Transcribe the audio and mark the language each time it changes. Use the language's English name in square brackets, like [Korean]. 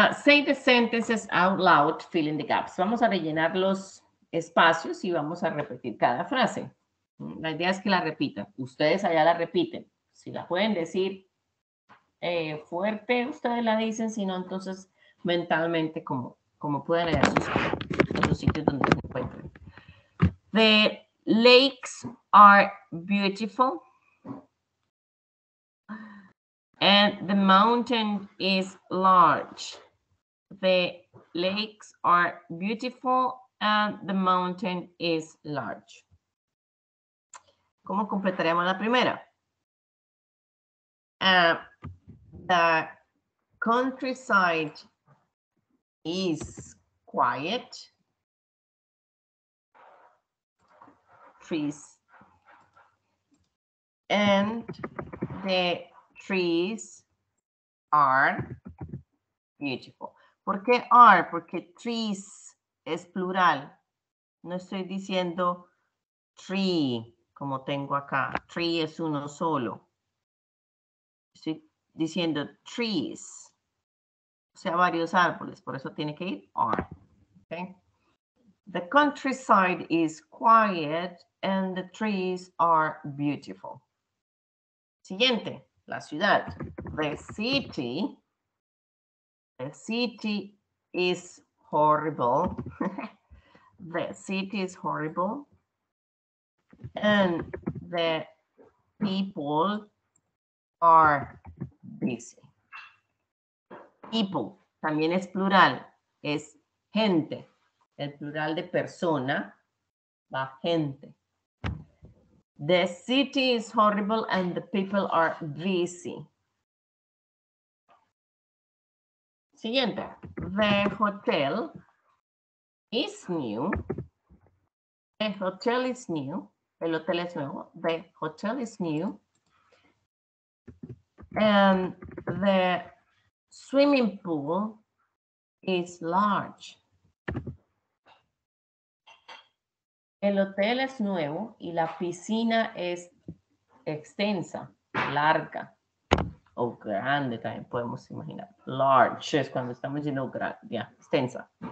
[English] Say the sentences out loud, fill in the gaps. [Spanish] Vamos a rellenar los espacios y vamos a repetir cada frase. La idea es que la repitan. Ustedes allá la repiten. Si la pueden decir fuerte, ustedes la dicen. Si no, entonces mentalmente como pueden leer sus sitios donde se encuentren. [English] The lakes are beautiful. And the mountain is large. The lakes are beautiful and the mountain is large. [Spanish] ¿Cómo completaríamos la primera? [English] The countryside is quiet. Trees. And the trees are beautiful. [Spanish] ¿Por qué are? Porque trees es plural. No estoy diciendo tree, como tengo acá. Tree es uno solo. Estoy diciendo trees. O sea, varios árboles. Por eso tiene que ir are. Okay? [English] The countryside is quiet and the trees are beautiful. Siguiente, la ciudad. The city is horrible. The city is horrible. And the people are busy. [Spanish] People también es plural, es gente. El plural de persona va gente. [English] The city is horrible and the people are busy. Siguiente. The hotel is new. The hotel is new. El hotel es nuevo. The hotel is new. And the swimming pool is large. [Spanish] El hotel es nuevo y la piscina es extensa, larga o grande también podemos imaginar. Large es cuando estamos diciendo grande, extensa.